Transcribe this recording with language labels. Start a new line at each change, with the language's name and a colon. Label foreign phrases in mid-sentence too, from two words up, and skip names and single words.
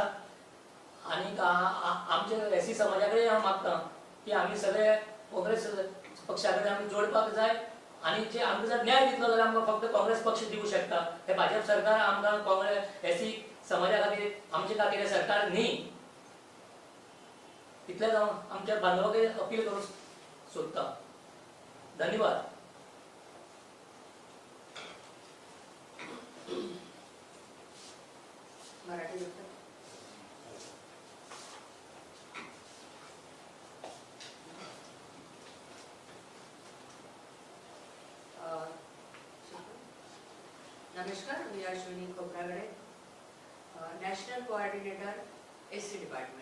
Konkani: आनी आमच्या एससी समाजा कडेन हांव मागतां की आमी सगळे काँग्रेस पक्षा कडेन आमी जोडपाक जाय. आनी जे आमकां जर न्याय दितलो जाल्यार आमकां फक्त काँग्रेस पक्ष दिवंक शकता. हे भाजप सरकार आमकां काँग्रेस एससी समाजा खातीर आमचे खातीर हे सरकार न्ही. इतलेंच हांव आमच्या बांदवाक अपील करूंक सोदतां. धन्यवाद.
Marathi: मराठी नमस्कार, मी अश्विनी खोब्रागडे,
English: national coordinator SC department.